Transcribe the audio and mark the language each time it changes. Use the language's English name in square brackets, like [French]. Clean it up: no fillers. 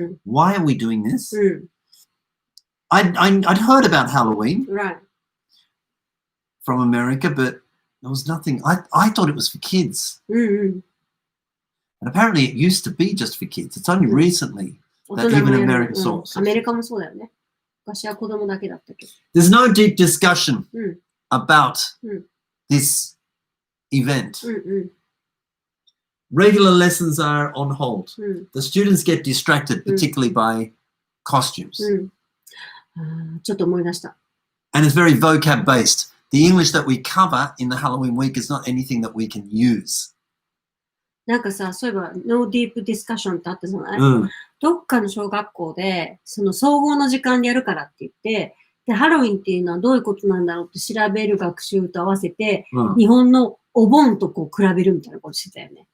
[English] Why are we doing this? I'd heard about Halloween from America, but there was nothing. I thought it was for kids. And apparently it used to be just for kids. It's only recently that even America saw. [Japanese] アメリカもそうだよね。昔は子供だけだったけど。 [English] There's no deep discussion about this event. Regular lessons are on hold. The students get distracted, particularly by costumes. [Japanese] ちょっと思い出した。 [English] And it's very vocab based. The English that we cover in the Halloween week is not anything that we can use. [Japanese] なんかさ、そういえば、 [English] No Deep Discussion [Japanese] ってあったじゃない、どっかの小学校で、その総合の時間でやるからって言って、で、ハロウィンっていうのはどういうことなんだろうって調べる学習と合わせて、日本のお盆とこう比べるみたいなことしてたよね。